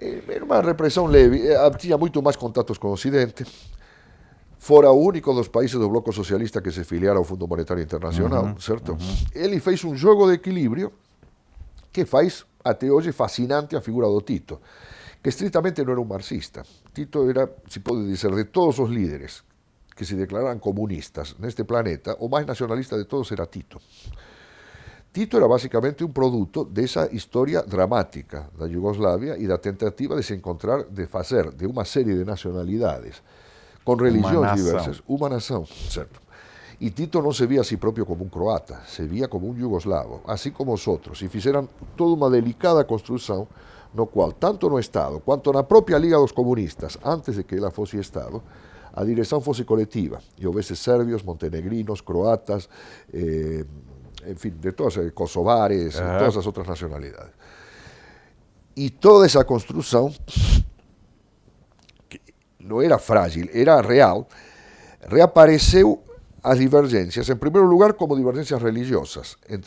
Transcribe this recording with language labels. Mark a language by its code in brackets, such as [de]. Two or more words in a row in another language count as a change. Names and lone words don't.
[pt] Era uma repressão leve, tinha muito mais contatos com o Ocidente, fora o único dos países do bloco socialista que se filiara ao Fundo Monetário Internacional, certo? Ele fez um jogo de equilíbrio que faz até hoje fascinante a figura do Tito, que estritamente não era um marxista. Tito era, se pode dizer, de todos os líderes que se declararan comunistas neste planeta, o mais nacionalista de todos era Tito. [gl] Tito era basicamente un produto desa historia dramática da Iugoslávia e da tentativa de se encontrar, de facer de unha serie de nacionalidades con religións diversas, unha nación, certo? E Tito non se vía a si propio como un croata, se vía como un yugoslavo, así como os outros, e fixeran toda unha delicada construción no cual, tanto no Estado, quanto na propia Liga dos Comunistas, antes de que ela fose Estado, [pt] a direção fosse coletiva, e houvese sérvios, montenegrinos, croatas, en fin, de todas, kosovares, todas as outras nacionalidades. E toda essa construção, que não era frágil, era real, reapareceu as divergências, em primeiro lugar como divergências religiosas, entre